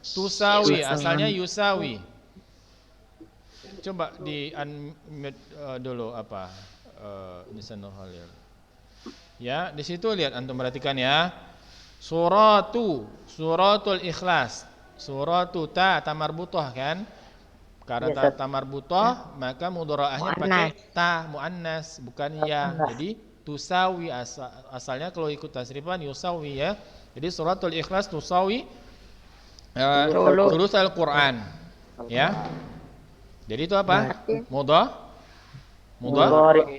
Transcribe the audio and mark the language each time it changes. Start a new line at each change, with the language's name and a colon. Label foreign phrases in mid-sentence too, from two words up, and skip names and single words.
Indonesian: Tusawi asalnya yusawi. Coba di unmute dulu apa? Nisa Nurhalil. Ya, di situ lihat antum perhatikan ya. Suratul Ikhlas. Suratu ta marbuthah kan? Karena ta marbuthah maka mudharaahnya pakai ta muannas bukan ya. Jadi tusawi asalnya kalau ikut tasrifan yusawi ya.
Arabic: Jadi سورة الإخلاص تساوي ثلث القرآن.
Indonesian: Ya. Jadi itu apa? Mudhari.